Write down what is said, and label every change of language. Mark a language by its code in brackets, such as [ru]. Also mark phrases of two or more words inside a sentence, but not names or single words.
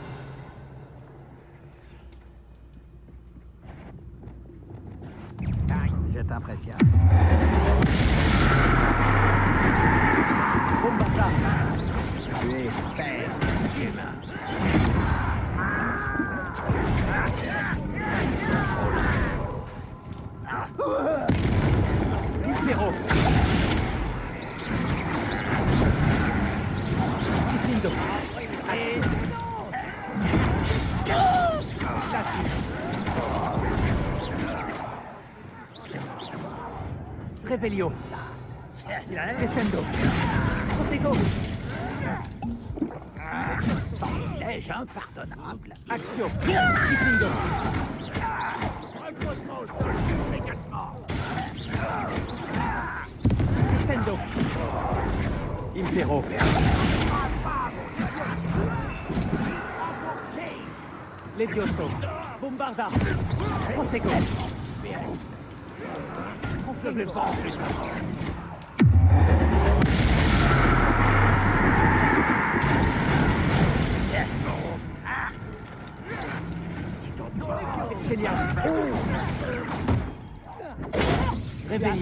[fr] Je t'impressionne. Tu es père humain. Impéro. Diffindo. Revelio. Descendo. Protego. Sortilège impardonnable. Axio. Diffindo. Repose-moi au sol immédiatement. Descendo. Impéro. Levioso. Bombarda. Protego. Je vais pas en plus. Revelio.